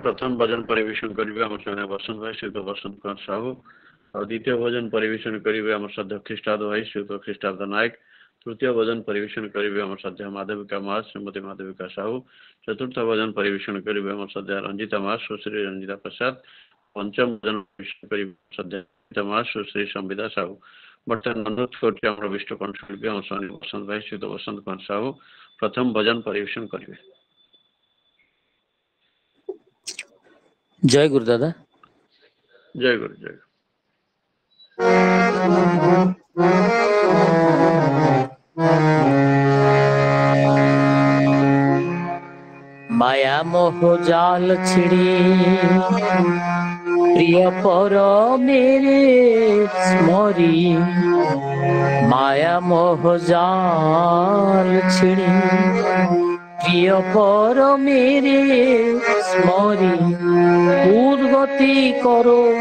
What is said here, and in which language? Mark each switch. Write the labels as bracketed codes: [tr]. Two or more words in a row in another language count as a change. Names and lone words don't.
[or] ପ୍ରଥମ ଭଜନ ପରିବେଷଣ କରିବେ ଆମ ସଙ୍ଗେ ବସନ୍ତ ଭାଇ ଶ୍ରୀଯୁକ୍ତ ବସନ୍ତ କୁମାର ସାହୁ, ଆଉ ଦ୍ୱିତୀୟ ଭଜନ ପରିବେଷଣ କରିବେ ଆମ ସଦ୍ୟ ଖ୍ରୀଷ୍ଟାବ୍ଦ ଭାଇ ଶ୍ରୀଯୁକ୍ତ ଖ୍ରୀଷ୍ଟାବ୍ଦ ନାୟକ, ତୃତୀୟ ଭଜନ ପରିବେଷଣ କରିବେ ଆମ ସଦ୍ୟ ମାଧବିକା ମହାସ ଶ୍ରୀମତୀ ମାଧବିକା ସାହୁ, ଚତୁର୍ଥ ଭଜନ ପରିବେଷଣ କରିବେ ଆମ ସଦ୍ୟ ରଞ୍ଜିତା ମହାସ ସୁଶ୍ରୀ ରଞ୍ଜିତା ପ୍ରସାଦ, ପଞ୍ଚମ ଭଜନ ପରିବେଷଣ କରିବେ ସଦ୍ୟ ରଞ୍ଜିତା ମହାସ ସୁଶ୍ରୀ ସମ୍ବିଦା ସାହୁ। ବର୍ତ୍ତମାନ ଅନୁରୋଧ କରୁଛି ଆମର ବିଷ୍ଣୁ କଣ୍ଠଶିଳ୍ପୀ ଆମ ସଙ୍ଗେ ବସନ୍ତ ଭାଇ ଶ୍ରୀଯୁକ୍ତ ବସନ୍ତ କୁମାର ସାହୁ ପ୍ରଥମ ଭଜନ ପରିବେଷଣ କରିବେ। ଜୟ ଗୁରୁ ଦାଦା। ଜୟ ଗୁରୁ। ଜୟ ଗୁରୁ। [hi] माया मोह जाल छिड़ी प्रिय पर मेरे स्मरी, माया मोह जाल छिड़ी प्रिय पर मेरे स्मरी, उद्गति करो